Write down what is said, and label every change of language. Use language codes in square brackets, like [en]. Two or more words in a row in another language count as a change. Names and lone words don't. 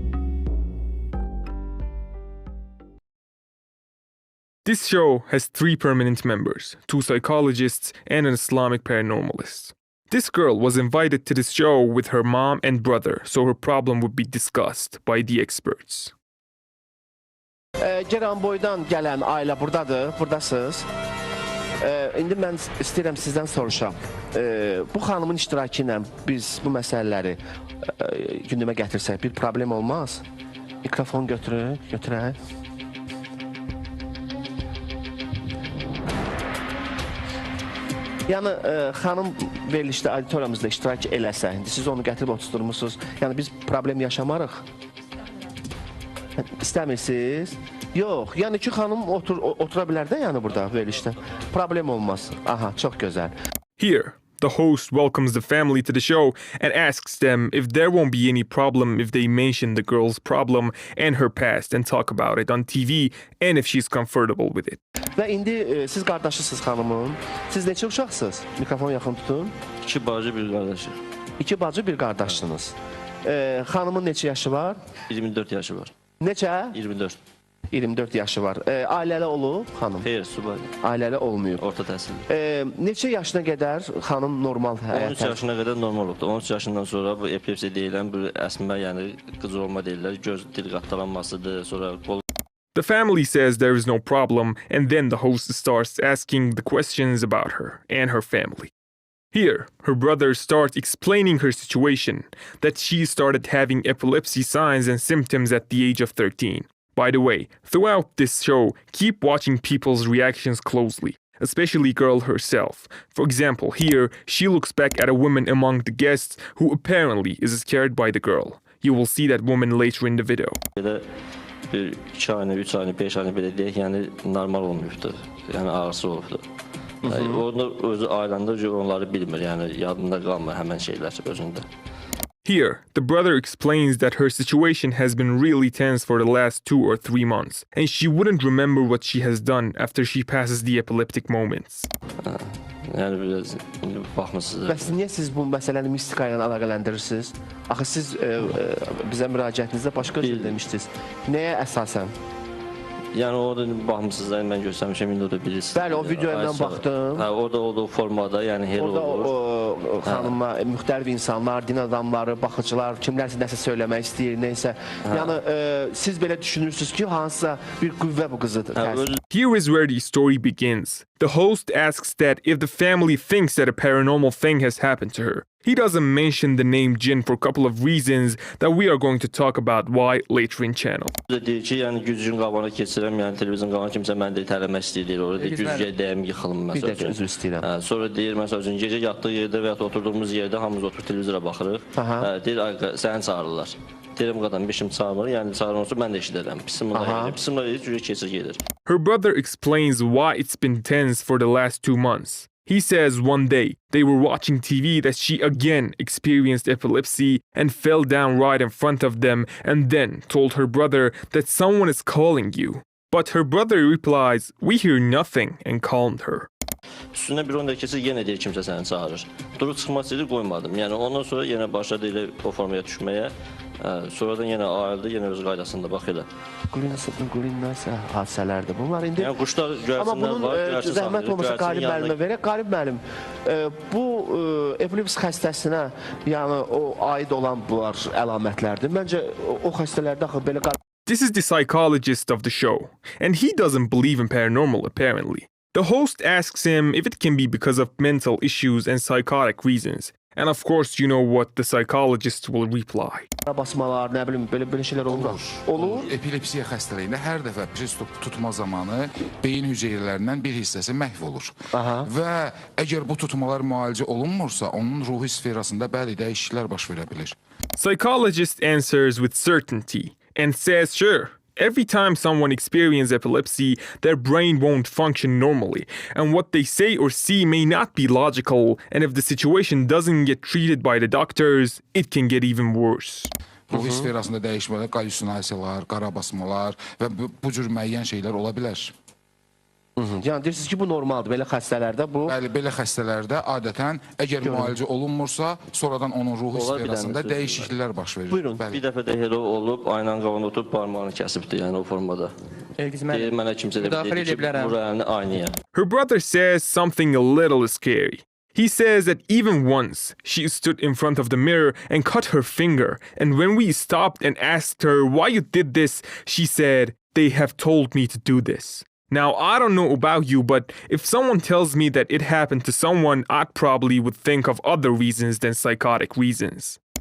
[en] This show has 3 permanent members, 2 psychologists, and an Islamic paranormalist. This girl was invited to this show with her mom and brother, so her problem would be discussed by the experts. [az] Geranboydan gələn ailə buradadır, buradasınız. İndi mən istəyirəm sizdən soruşam. Bu xanımın iştirakı ilə biz bu məsələləri gündəmə gətirsək bir problem olmaz. Mikrofon götürək. Yəni xanım verilişdə auditoriyamızda iştirak eləsə, indi siz onu gətirib oturtmuşsunuz. Yəni biz problem yaşamarıq. İstəmirsiniz? Yox, yəni ki xanım otura bilər də yəni burada verilişdə. Problem olmaz. Aha, çox gözəl. [en] Here, the host welcomes the family to the show and asks them if there won't be any problem if they mention the girl's problem and her past and talk about it on TV and if she's comfortable with it. [az] Və indi siz qardaşısınız xanımın. Siz neçə uşaqsınız? Mikrofonu yaxın tutun. 2 bacı, 1 qardaşı. 2 bacı, 1 qardaşsınız. Xanımın neçə yaşı var? 24 yaşı var. Neçə? 24. 24 yaşı var. Ailəli olub xanım? Xeyr, subay. Ailəli olmayıb. Orta təhsil. Neçə yaşına qədər xanım normal həyat? 13 yaşına qədər normal olubdu. 13 yaşından sonra bu epilepsi deyilən bir əsmə, yəni qıcı olma deyirlər. Göz dil qatlanmasıdır, sonra qol. [en] The family says there is no problem, and then the host starts asking the questions about her and her family. Here, her brother starts explaining her situation, that she started having epilepsy signs and symptoms at the age of 13. By the way, throughout this show, keep watching people's reactions closely, especially girl herself. For example, here, she looks back at a woman among the guests who apparently is scared by the girl. You will see that woman later in the video. [az] Bir 2 ayını, 3 ayını, 5 ayını belə deyək, yəni normal olmuyubdu. Yəni ağrısı olubdu. Onu özü ailəndə onları bilmir, yəni yadında qalmır həmən şeylər özündə. [en] Here, the brother explains that her situation has been really tense for the last 2 or 3 months, and she wouldn't remember what she has done after she passes the epileptic moments. [az] Yəni biraz baxmısınız. Bəs niyə siz bu məsələni mistika ilə əlaqələndirirsiniz? Axı siz bizə müraciətinizdə başqa şey demişdiniz. Nəyə əsasən? Yəni orada baxmısınız, mən göstərmişəm, indi o da bilirsiniz. Bəli, o videoya mən baxdım. Hə, orada olduğu formada, yəni hel olur. Orada xanıma müxtəlif insanlar, din adamları, baxıcılar, kimlərsə nəsə söyləmək istəyir, neysə. Yəni siz belə düşünürsünüz ki, hansısa bir qüvvə bu qızı təsir. [en] Here is where the story begins. The host asks that if the family thinks that a paranormal thing has happened to her. He doesn't mention the name Jinn for a couple of reasons that we are going to talk about why later in channel. [az] Deyir ki, yəni güzgün qabana keçirəm, yəni televizyon qabana kimsə məni də itələmək istəyir, orada güzgüyə dəyəm, yıxılım məsəl üçün. Bir də üzr istəyirəm. Sonra deyir, məsəl üçün, gecə yatdığı yerdə və ya oturduğumuz yerdə hamımız oturub televizora baxırıq. Deyir, səni çağırırlar. Deyirəm, qadam, bir kim çağırmır, yəni çağırmırsa mən də eşidirəm. Pisimlə deyir, güzgü keçir gedir. [en] Her brother explains why it's been tense for the last 2 months. He says one day they were watching TV that she again experienced epilepsy and fell down right in front of them and then told her brother that someone is calling you. But her brother replies, "We hear nothing," and calmed her. [az] Üstündən bir 10 dəqiqə keçir, yenə deyir kimsə səni çağırır. Durub çıxmaq istəyir, qoymadım. Yəni ondan sonra yenə başladı elə o formaya düşməyə. Sonradan yenə ayıldı, yenə öz qaydasında bax elə. Qulinnas hadisələrdir. Bunlar indi yəni quşlar göyərçinlər var. Amma bunun zəhmət olmasa Qalib müəllimə verək. Qalib müəllim, bu epilepsi xəstəsinə, yəni o aid olan bunlar əlamətlərdir. Məncə o xəstələrdə axı belə. [en] This is the psychologist of the show, and he doesn't believe in paranormal apparently. The host asks him if it can be because of mental issues and psychotic reasons, And of course, you know what the psychologist will reply. [az] Basmalar, nə bilim, belə şeylər olur. Olur. Epilepsiya xəstəliyində hər dəfə priz tutma zamanı beyin hüceyrələrindən bir hissəsi məhv olur. Və əgər bu tutmalar müalicə olunmursa, onun ruhi sferasında bəli dəyişikliklər baş verə bilir. [en] Psychologist answers with certainty and says, sure, every time someone experiences epilepsy, their brain won't function normally, and what they say or see may not be logical, and if the situation doesn't get treated by the doctors, it can get even worse. [az] Ruhi sferasında dəyişmələr, halüsinasiyalar, qarabasmalar və bu cür müəyyən şeylər ola bilər. Yəni deyirsiniz ki, bu normaldır, belə xəstələrdə bu... Bəli, belə xəstələrdə adətən, əgər müalicə olunmursa, sonradan onun ruhi sferasında dəyişikliklər baş verir. Buyurun. Bir dəfə də elə olub, aynanın qabağında oturub parmağını kəsibdir, yəni o formada. Deyir, mənə kimsə də deyir ki, bu rəyəni aynaya. [en] Her brother says something a little scary. He says that even once, she stood in front of the mirror and cut her finger, and when we stopped and asked her why you did this, she said, they have told me to do this. Now, I don't know about you, but if someone tells me that it happened to someone, I probably would think of other reasons than psychotic reasons.